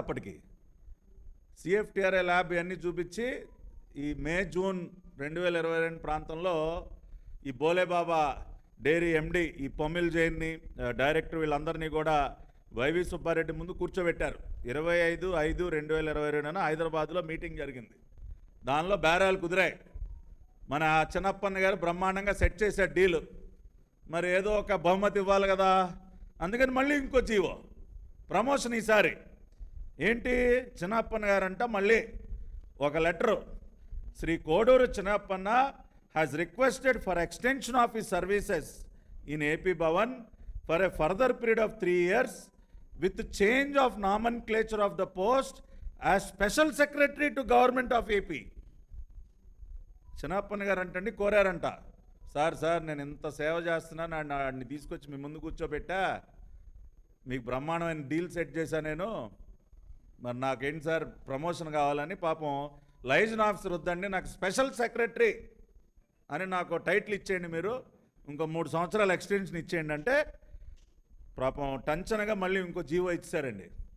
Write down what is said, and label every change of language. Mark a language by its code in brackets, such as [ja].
[te] అప్పటికి CFTRI lab అన్నీ చూపించి ఈ మే జూన్ 2022 ప్రాంతంలో ఈ బోలేబాబా డైరీ ఎండి ఈ పొమ్మిల్ జైన్ని డైరెక్టర్ వీళ్ళందరినీ కూడా వైవి సుబ్బారెడ్డి ముందు కూర్చోబెట్టారు. 25/5/2022న హైదరాబాద్లో మీటింగ్ జరిగింది. దానిలో బేరాలు కుదిరాయి. మన చిన్నప్పన్న గారు బ్రహ్మాండంగా సెట్ చేశాడు డీలు. మరి ఏదో ఒక బహుమతి ఇవ్వాలి కదా, అందుకని మళ్ళీ ఇంకో జీవో ప్రమోషన్. ఈసారి ఏంటి, చిన్నప్పన్న గారంట మళ్ళీ ఒక letter, Shri Koduru Chinnappanna [en] has requested for extension of his services in AP Bhavan for a further period of 3 years with change of nomenclature of the post as Special Secretary to Government of AP. [te] Chinnappanna గారు అంటండి కోరారంట, sir నేను ఇంత సేవ చేస్తున్నాను, నాడిని తీసుకొచ్చి మీ ముందు కూర్చోబెట్టా, మీకు బ్రహ్మాండమైన డీల్ సెట్ చేశా నేను, మరి నాకేంటి సార్ ప్రమోషన్ కావాలని. పాపం లైజన్ ఆఫీసర్ వద్దండి, నాకు స్పెషల్ సెక్రటరీ అని నాకు టైటిల్ ఇచ్చేయండి, మీరు ఇంకో 3 సంవత్సరాలు ఎక్స్టెన్షన్ ఇచ్చేయండి అంటే పాపం టెన్షన్గా మళ్ళీ ఇంకో జీవో ఇచ్చారండి.